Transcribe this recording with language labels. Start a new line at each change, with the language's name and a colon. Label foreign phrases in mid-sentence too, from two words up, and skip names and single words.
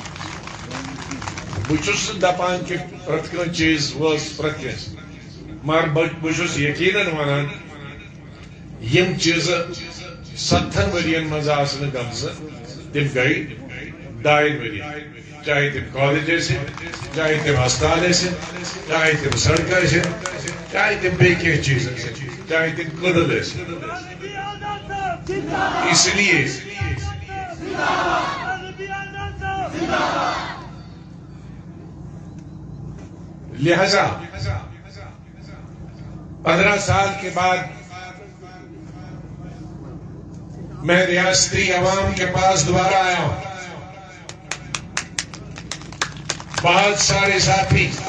Kashmiri: بہس دپان کہ پریت کن چیز وز پریت کس مگر بہس یقیناً ونان یم چیز 7 ورین مز گمز تم گئی 2 ورین چاہے تم کالج چاہے تم ہسپتال چاہے تم سڑک چاہے تم بیکی چیز چاہے تم قدل
Urdu: اس لیے لہذا 15 سال کے بعد میں ریاستی عوام کے پاس دوبارہ آیا ہوں بہت سارے ساتھی